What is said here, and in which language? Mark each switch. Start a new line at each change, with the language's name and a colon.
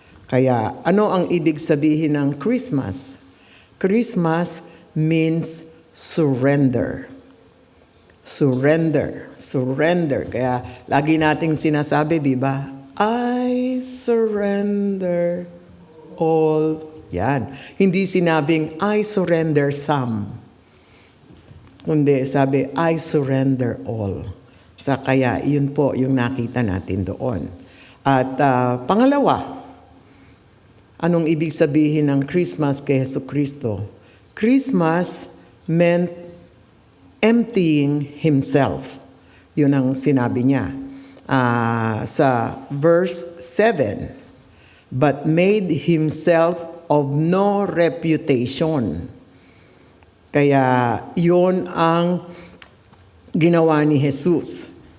Filipino: Kaya ano ang ibig sabihin ng Christmas?
English: Christmas means surrender. Surrender. Surrender.
Filipino: Kaya lagi nating sinasabi, di ba?
English: I surrender all. Yan.
Filipino: Hindi sinabing,
English: I surrender some.
Filipino: Kundi sabi,
English: I surrender all.
Filipino: Kaya yun po yung nakita natin doon. At pangalawa, anong ibig sabihin ng Christmas kay Jesucristo?
English: Christmas meant emptying Himself.
Filipino: Yun ang sinabi niya sa verse 7.
English: But made Himself of no reputation.
Filipino: Kaya yun ang ginawa ni Jesus.